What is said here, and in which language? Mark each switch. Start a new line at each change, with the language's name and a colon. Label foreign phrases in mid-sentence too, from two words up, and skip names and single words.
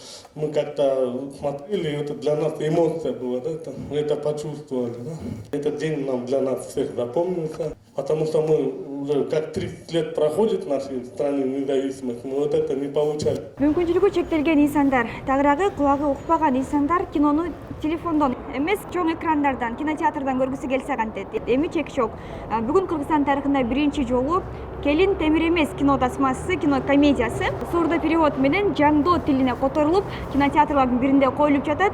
Russian: мы как-то смотрели, это для нас эмоция была, да, это почувствовали. Да. Этот день нам для нас всех запомнился, потому что мы уже как 30 лет проходит в нашей стране независимость, мы вот это не получали.
Kyrgyz: Мүмкүнчүлүгү чектелген инсандар, тагыраагы кулагы укпаган инсандар кинону телефондон эмес, чоң экрандардан, кинотеатрдан көргүсү келсе кантет. Эми чек жок. Бүгүн Кыргызстан тарыхында биринчи жолу Келин темир эмес кино тасмасы, кино комедиясы
Russian: сурдо перевод
Kyrgyz: менен жандоо тилине которулуп, кинотеатрлардын биринде коюлуп жатат.